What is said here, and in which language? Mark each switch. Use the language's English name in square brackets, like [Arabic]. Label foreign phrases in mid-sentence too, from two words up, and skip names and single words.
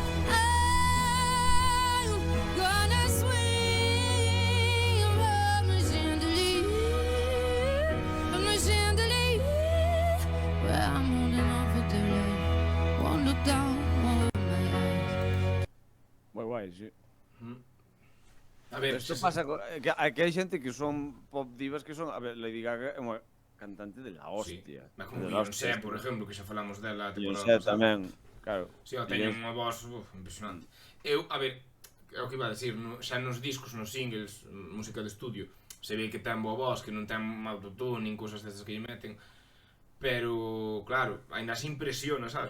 [English] I'm gonna swing from the chandelier, from the chandelier. Well, I'm holding on for dear life, won't look down, won't open my eyes. [Galician] Guai, sí. A ver, Isto pasa que hai xente que son pop divas que son, a ver, Lady Gaga é unha cantante [Spanish] de la hostia. [Galician] Como [Spanish] de la Beyoncé, hostia. [Galician] por exemplo, que xa falamos dela a temporada Beyoncé pasada. tamén, claro. Si, teñen unha voz impresionante. Eu, a ver, é o que iba a decir, xa nos discos, nos singles, música de estudio, se ve que ten boa voz, que non ten autotune, nin cousas destas que lle meten, pero, claro, ainda así impresiona, sabes?